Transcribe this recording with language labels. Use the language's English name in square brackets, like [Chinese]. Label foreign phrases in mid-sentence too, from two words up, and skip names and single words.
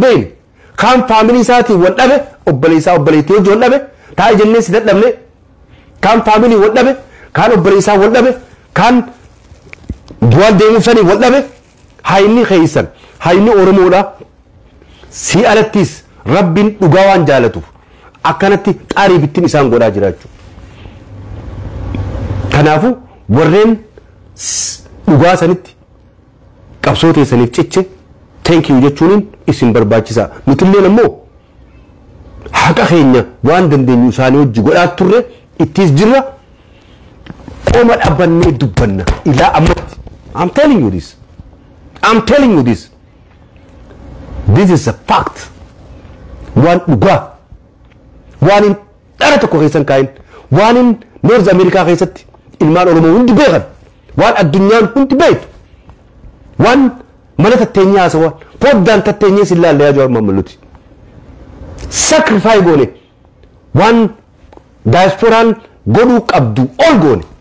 [Oromo] beeynu kaan faamilii isaatiin wal dhabe obboleessaa obboleettii hojii wal dhabe taa'ee jennee si dadhabne kaan faamilii wal dhabe kaan obboleessaa wal dhabe kaan du'aan deemuuf sanii wal dhabe hayni keessan hayni Oromoodha si alattis rabbiin dhugaa waan jaalatuuf akkanatti xaarii bittiin isaan godhaa jiraachuu kanaafu warreen dhugaa sanitti qabsoo teessaniif ciche [English] thank you [Oromo] jechuun isin barbaachisa nutilleen ammoo haqa keenya waan dandeenyu isaanii hojii godhaa turre ittis jirra qoma dhabbannee dubbanna ilaa ammatti [English] I'm telling you this I'm telling you this is a fact [Oromo] waan dhugaa waan in dhara tokko keessan kaayin waan in North America keessatti ilmaan Oromoo hundi beekan waan addunyaan hundi beektu waan mana tatteenyaa haasawaa poddaan tatteenyee sillaallee yaa Jawaar Mohammaduuti sacrifice goone waan diasporaan godhuu qabdu ol goone